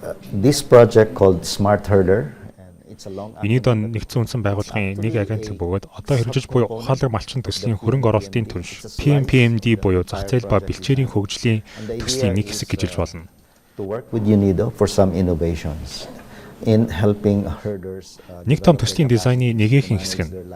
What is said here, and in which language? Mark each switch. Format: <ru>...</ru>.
<en>This project called Smart Herder.</en> <mn>UNIDO Нэгдсэн үндэсний байгууллагын нэг агентлаг бөгөөд одоо хэрэгжиж буй ухаалаг малчин төслийн хөрөнгө оруулалтын түнш PMPMD буюу зах зээл ба бэлчээрийн хөгжлийн төслийн нэг хэсэг гэж хэлж болно.</mn> <en>To work with UNIDO for some innovations in helping herders.</en> <mn>Нэг том төслийн дизайны нэгэн хэсэг нь</mn>